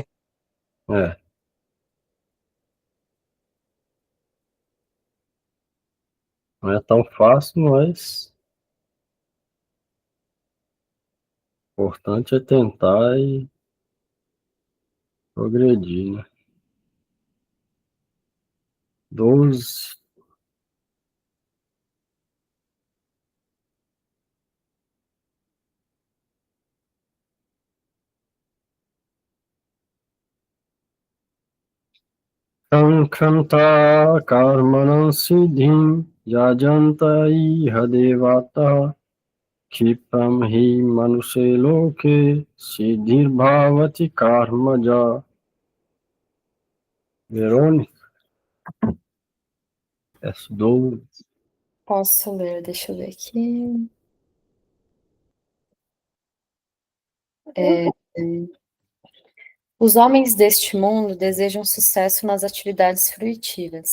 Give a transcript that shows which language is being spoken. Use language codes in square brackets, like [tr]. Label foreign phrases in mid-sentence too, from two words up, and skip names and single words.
[pt] É, não é tão fácil, mas o importante é tentar e progredir, né? 12. [sa] Kankhanta karmanam siddhim yajanta iha devata kipam hi manuse loke siddhir bhavati karmaja. [pt] Verônica, S12. Posso ler, deixa eu ver aqui. Os homens deste mundo desejam sucesso nas atividades fruitivas.